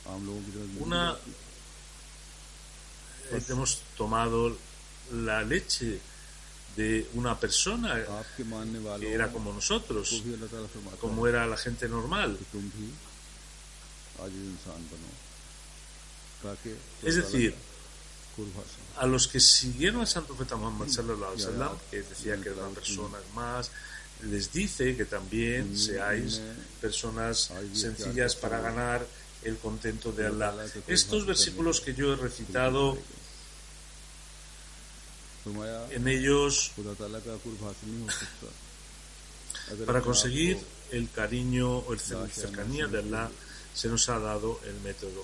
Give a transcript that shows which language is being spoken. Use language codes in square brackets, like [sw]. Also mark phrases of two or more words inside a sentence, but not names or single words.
[es] Hemos tomado la leche de una persona que era como nosotros, como era la gente normal. Es decir, a los que siguieron al Santo Profeta Muhammad [ar] صلى الله عليه وسلم, [es] que decía que era una persona más, les dice que también seáis personas sencillas para ganar el contento de Allah. Estos versículos que yo he recitado, en ellos, para conseguir el cariño o la cercanía de Allah, se nos ha dado el método.